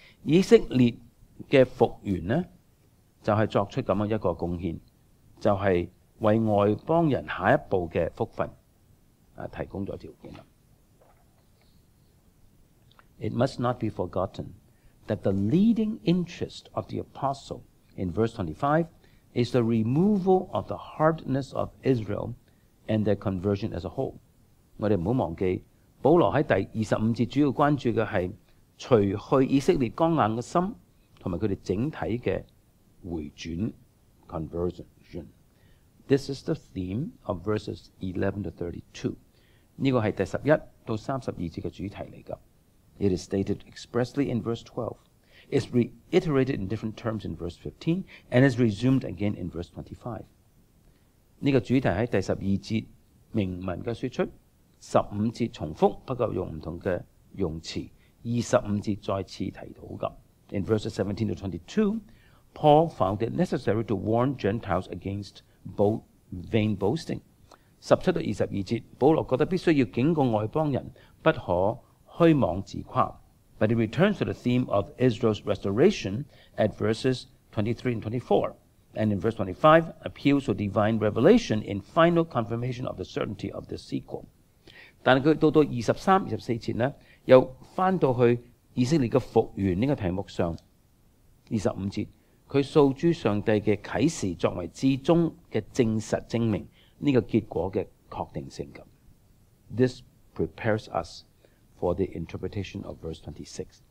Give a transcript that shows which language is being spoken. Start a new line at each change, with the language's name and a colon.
Cantonese: 以色列嘅復原呢，就係作出咁樣一個貢獻，就係為外邦人下一步嘅福分提供咗條件啦。
English: It must not be forgotten that the leading interest of the apostle in verse 25 is the removal of the hardness of Israel and their conversion as a whole.
Cantonese: 我哋唔好忘記，保羅喺第25節主要關注嘅係除去以色列剛硬嘅心，同埋佢哋整體嘅回轉 conversion。
English: This is the theme of verses 11 to 32.
Cantonese: 呢個係第11到32節嘅主題嚟㗎。
English: It is stated expressly in verse 12. It's reiterated in different terms in verse 15 and is resumed again in verse 25.
Cantonese: 呢個主題喺第12節明文嘅說出，15節重複，不過用唔同嘅用詞，25節再次提到㗎。
English: In verses 17 to 22, Paul found it necessary to warn Gentiles against vain boasting.
Cantonese: 17到22節，保羅覺得必須要警告外邦人不可虛妄自誇。
English: But he returns to the theme of Israel's restoration at verses 23 and 24, and in verse 25 appeals to divine revelation in final confirmation of the certainty of the sequel.
Cantonese: 但係佢到23、24節呢，又翻到去以色列嘅復原呢個題目上。 25節，佢訴諸上帝嘅啟示作為至終嘅證實，證明呢個結果嘅確定性咁。
English: This prepares us for the interpretation of verse 26.